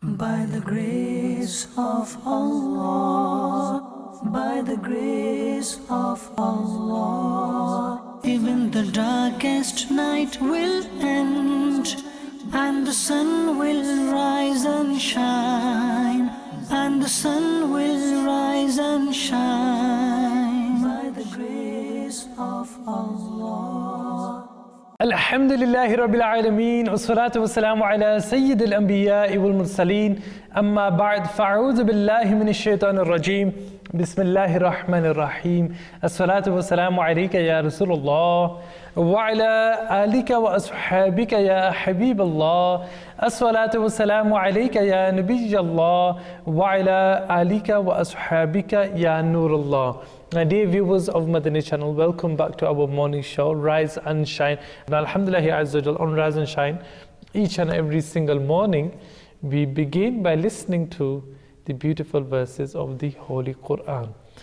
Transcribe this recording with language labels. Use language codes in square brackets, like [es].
[en] By the grace of Allah, by the grace of Allah, even the darkest night will end, and the sun will rise and shine, and the sun will rise and shine. By the grace of Allah. [ar] الحمد لله رب العالمين والصلاة والسلام على سيد الأنبياء والمرسلين أما بعد فأعوذ بالله من الشيطان الرجيم بسم الله الرحمن الرحيم الصلاة والسلام عليك يا رسول الله وعلى آلك وأصحابك يا حبيب الله الصلاة والسلام عليك يا نبي الله وعلى آلك وأصحابك يا نور الله. [en] My dear viewers of Madani Channel, welcome back to our morning show, Rise and Shine. And Alhamdulillah Azza wa Jal, on Rise and Shine, each and every single morning, we begin by listening to the beautiful verses of the Holy Quran.